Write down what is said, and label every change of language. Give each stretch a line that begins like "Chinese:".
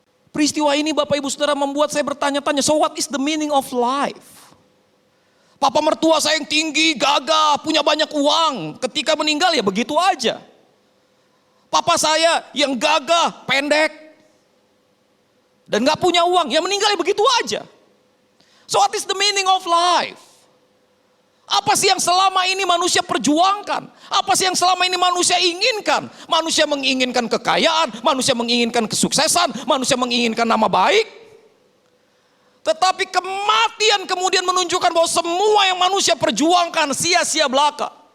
Indonesian: Peristiwa ini Bapak Ibu Saudara membuat saya bertanya-tanya,
English: so what is the meaning of life?
Indonesian: Papa mertua saya yang tinggi, gagah, punya banyak uang. Ketika meninggal ya begitu aja. Papa saya yang gagah, pendek, dan gak punya uang, ya meninggal ya begitu aja.
English: So what is the meaning of life?
Indonesian: Apa sih yang selama ini manusia perjuangkan? Apa sih yang selama ini manusia inginkan? Manusia menginginkan kekayaan, manusia menginginkan kesuksesan, manusia menginginkan nama baik. Tetapi kematian kemudian menunjukkan bahwa semua yang manusia perjuangkan sia-sia belaka.